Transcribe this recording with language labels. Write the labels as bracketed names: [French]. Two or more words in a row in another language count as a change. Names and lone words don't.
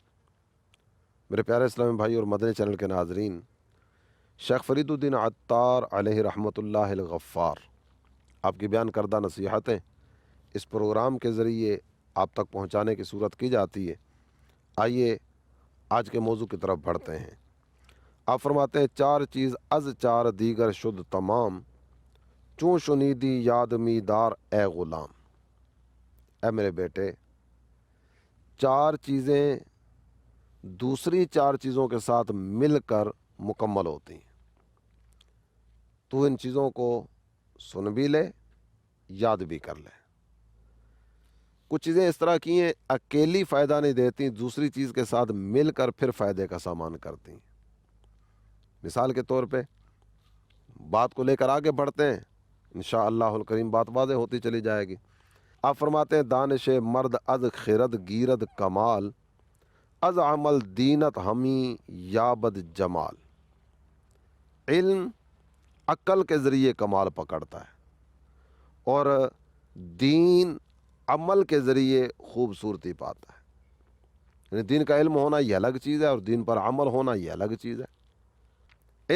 [Urdu] میرے پیارے اسلامی بھائی اور مدنی چینل کے ناظرین، شیخ فرید الدین عطار [Arabic] علیہ رحمۃ اللہ الغفار [Urdu] آپ کی بیان کردہ نصیحتیں اس پروگرام کے ذریعے آپ تک پہنچانے کی صورت کی جاتی ہے۔ آئیے آج کے موضوع کی طرف بڑھتے ہیں۔ آپ فرماتے ہیں، [Persian] چار چیز از چار دیگر شد تمام، چوں شنیدی یاد می دار اے غلام۔ [Urdu] اے میرے بیٹے، چار چیزیں دوسری چار چیزوں کے ساتھ مل کر مکمل ہوتی ہیں۔ تو ان چیزوں کو سن بھی لے، یاد بھی کر لے۔ کچھ چیزیں اس طرح کی ہیں اکیلی فائدہ نہیں دیتی، دوسری چیز کے ساتھ مل کر پھر فائدے کا سامان کرتی ہیں۔ مثال کے طور پہ بات کو لے کر آگے بڑھتے ہیں، [Arabic] انشاءاللہ الکریم [Urdu] بات واضح ہوتی چلی جائے گی۔ آپ فرماتے ہیں، [Persian] دانش مرد از خرد گیرد کمال، از عمل دینت ہمی یابد جمال۔ [Urdu] علم عقل کے ذریعے کمال پکڑتا ہے اور دین عمل کے ذریعے خوبصورتی پاتا ہے۔ یعنی دین کا علم ہونا یہ الگ چیز ہے اور دین پر عمل ہونا یہ الگ چیز ہے۔